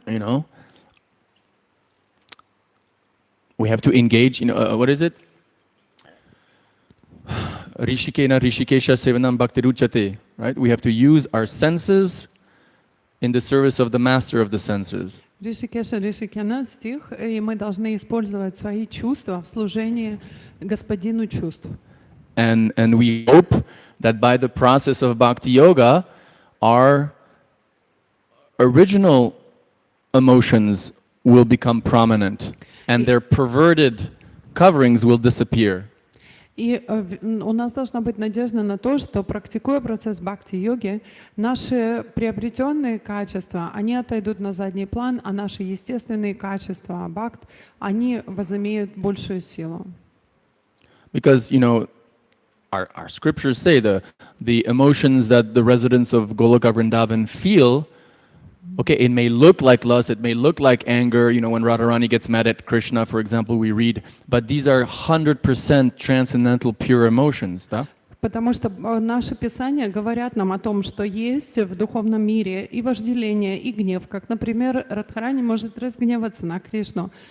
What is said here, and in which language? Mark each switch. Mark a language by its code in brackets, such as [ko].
[en] You know, we have to engage. What is it? [sa] Rishikena Rishikesha Sevanam Bhaktiruchate. [en] Right? We have to use our senses in the service of the master of the senses. [ru] Ришикеша Ришикена стих, и мы должны использовать свои чувства в служении господину чувств. [en] And we hope that by the process of bhakti yoga, our original emotions will become prominent, and their perverted coverings will disappear. [ru] И у нас должна быть надежда на то, что, практикуя процесс бхакти-йоги, наши приобретенные качества, они отойдут на задний план, а наши естественные качества, бхакт, они возымеют большую силу. [en] Because, our scriptures say the emotions that the residents of Goloka Vrindavan feel, okay, it may look like lust, it may look like anger, when Radharani gets mad at Krishna, for example, we read, but these are 100% transcendental pure emotions, да? [ru] Потому что наши писания говорят нам о том, что есть в духовном мире и вожделение, и гнев, как, например, Радхарани может разгневаться на Кришну.